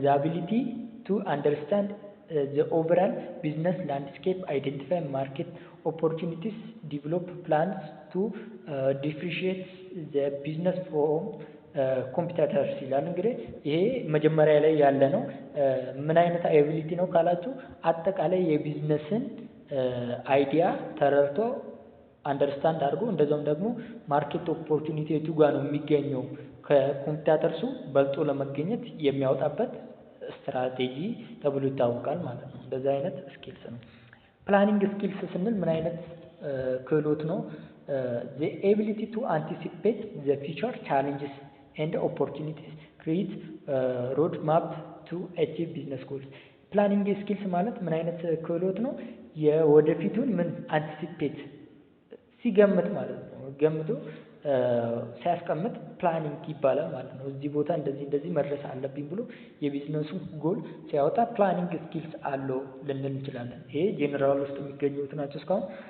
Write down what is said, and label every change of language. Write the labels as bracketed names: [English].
[English] the ability to understand the overall business landscape, identify market opportunities, develop plans to differentiate the business from competitors [Amharic] ይላል። እንግዲህ ይሄ መጀመሪያ ላይ ያለ ነው። ምን አይነት አቢሊቲ ነው ካላችሁ አጠቃላይ የቢዝነስን አይዲያ ተረድቶ አንደርስታንድ አድርጎ እንደዛም ደግሞ ማርኬት ኦፖርቹኒቲ የቱ ጋር ነው የሚገኘው ከኮምፒውተርሱ በልጦ ለመገኘት የሚያወጣበት ስትራቴጂ ተብሎ ይታወቃል ማለት ነው። እንደዚህ አይነት ስኪልስ ነው። ፕላኒንግ ስኪልስ ስንል ምን አይነት ክህሎት ነው? [English] the ability to anticipate the future challenges and opportunities, create road map to achieve business goals። [Amharic] ፕላኒንግ ስኪልስ ማለት ምን አይነት ክህሎት ነው? የወደፊቱን ምን አንቲሲፔት ሲገምት ማለት ነው። ገምቶ ሲያስቀምጥ ፕላኒንግ ይባላል ማለት ነው። እዚህ ቦታ እንደዚህ መድረስ አለብኝ ብሎ የቢዝነሱ ጎል ሲያወጣ ፕላኒንግ ስኪልስ አለው ልንል እንችላለን። ይሄ ጄኔራል ውስጥ የሚገኙት ናቸው እስካሁን።